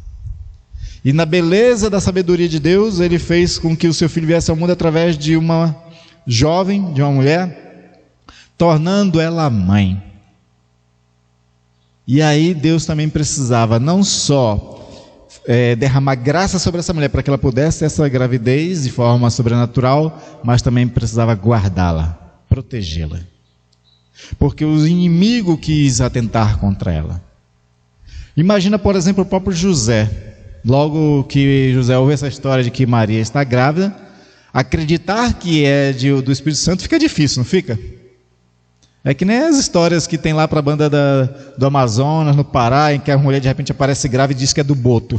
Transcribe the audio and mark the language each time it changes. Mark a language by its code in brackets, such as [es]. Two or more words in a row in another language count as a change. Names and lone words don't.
[pt] E na beleza da sabedoria de Deus, ele fez com que o seu filho viesse ao mundo através de uma jovem, de uma mulher, tornando ela mãe. E aí Deus também precisava não só derramar graça sobre essa mulher para que ela pudesse ter essa gravidez de forma sobrenatural, mas também precisava guardá-la, protegê-la. Porque o inimigo quis atentar contra ela. Imagina, por exemplo, o próprio José. Logo que José ouve essa história de que Maria está grávida, acreditar que é do Espírito Santo fica difícil, não fica? É que nem as histórias que tem lá para a banda do Amazonas, no Pará, em que a mulher de repente aparece grávida e diz que é do Boto.